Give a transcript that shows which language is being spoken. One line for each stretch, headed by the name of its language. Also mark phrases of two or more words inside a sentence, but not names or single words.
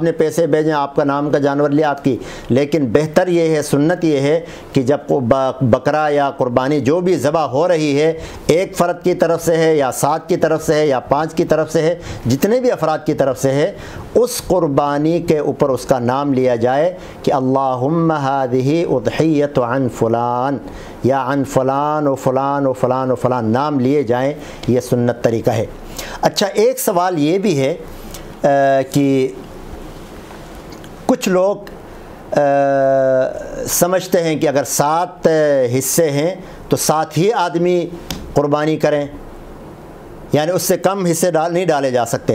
Urdu: نے پیسے بھیجیں، آپ کا نام کا جانور لیا آپ کی، لیکن بہتر یہ ہے، سنت یہ ہے کہ جب بکرا یا قربانی جو بھی ذبح ہو رہی ہے ایک فرد کی طرف سے ہے یا 7 کی طرف سے ہے یا 5 کی طرف سے ہے، جتنے بھی افراد کی طرف سے ہے، اس قربانی کے اوپر اس کا نام لیا جائے کہ
Arabic: اللہم ہذہ اضحیۃ عن فلان،
Urdu: یا
Arabic: عن فلان و فلان و فلان و فلان
Urdu: نام لیے جائیں، یہ سنت طریقہ ہے۔ اچھا، ایک سوال یہ بھی ہے کہ کچھ لوگ سمجھتے ہیں کہ اگر 7 حصے ہیں تو 7 ہی آدمی قربانی کریں، یعنی اس سے کم حصے نہیں ڈالے جا سکتے۔